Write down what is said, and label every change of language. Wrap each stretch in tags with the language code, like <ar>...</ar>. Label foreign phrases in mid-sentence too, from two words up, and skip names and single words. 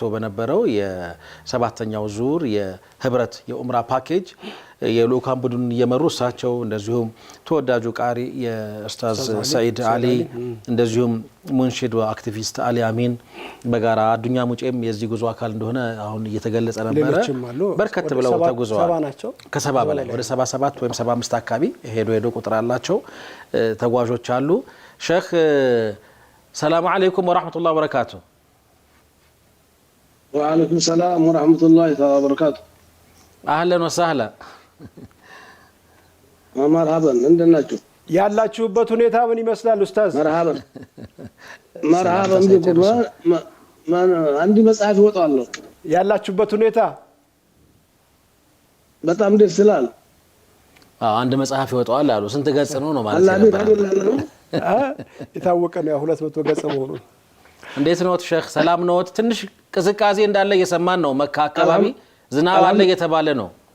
<am>በነበረው የሰባተኛው ዙር የህብረት የኡምራ ፓኬጅ የሉካን ቡድን እየመሩ እሳቸው እንደዚሁም ተወዳጁ ቃሪ የኡስታዝ ሰዒድ አሊ እንደዚሁም ሙንሺድ አክቲቪስት አሊ አሚን በጋራ አዱኛ ሙጬም የዚህ ጉዞ አካል እንደሆነ አሁን እየተገለጸ ነበር በርከት ብለው ተጉዘዋል ከሰባ በላይ ወደ 77 ወይም 75 አካባቢ ሄዶ ቁጥር አላቸው ተጓዦች አሉ ሼክ</am> <ar>سلام عليكم ورحمة الله وبركاته وعليكم السلام ورحمة الله وبركاته أهلا وسهلا مرحبا عندنا</ar> <am>ያላችሁበት ሁኔታ ምን ይመስላል ኡስታዝ</am> <ar>مرحبا بكم عندي</ar> <am>መጽሐፍ ይወጣል ያላችሁበት ሁኔታ በጣም ደስ ይላል አንድ መጽሐፍ ይወጣል አሉ ስንት ገጽ ነው ማለት ነው የታወቀ ነው 200 ገጽ መሆኑ እንዴት ነው ሼክ ሰላም ነው ትንሽ ቅዝቃዜ እንዳለ እየሰማን ነው መካ አካባቢ ዝናብ አለ እየተባለ ነው</am>